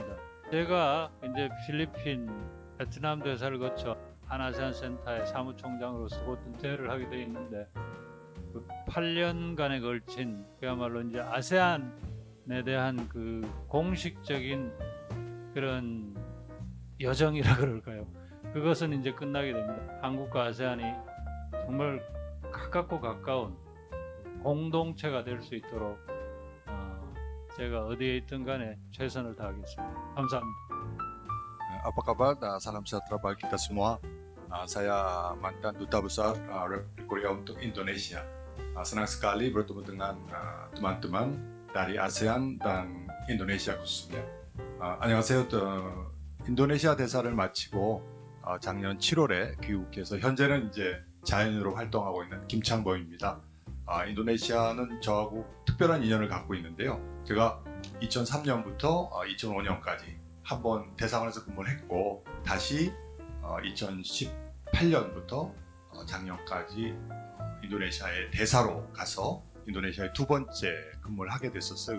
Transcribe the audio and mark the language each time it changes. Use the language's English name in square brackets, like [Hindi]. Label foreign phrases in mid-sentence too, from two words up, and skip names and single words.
[Korean] 제가 이제 필리핀, 베트남 대사를 거쳐 한아세안 센터의 사무총장으로서 곧 은퇴를 하게 되어 있는데 그 8년간에 걸친 그야말로 이제 아세안에 대한 그 공식적인 그런 여정이라 그럴까요? 그것은 이제 끝나게 됩니다. 한국과 아세안이 정말 가깝고 가까운 공동체가 될 수 있도록 제가 어디에 있든 간에 최선을 다하겠습니다. 감사합니다. [Indonesian] Apa kabar? Salam sejahtera bagi kita semua. Saya mantan Duta Besar Republik Korea untuk Indonesia. Senang sekali bertemu dengan teman-teman dari ASEAN dan Indonesia khususnya. [Korean] 안녕하세요. 인도네시아 대사를 마치고 작년 7월에 귀국해서 현재는 이제 자연으로 활동하고 있는 김창범입니다. 인도네시아는 저하고 특별한 인연을 갖고 있는데요. 제가 2003년부터 2005년까지 한번 대사관에서 근무를 했고 다시 2018년부터 작년까지 인도네시아의 대사로 가서 인도네시아의 두 번째 근무를 하게 됐었어요.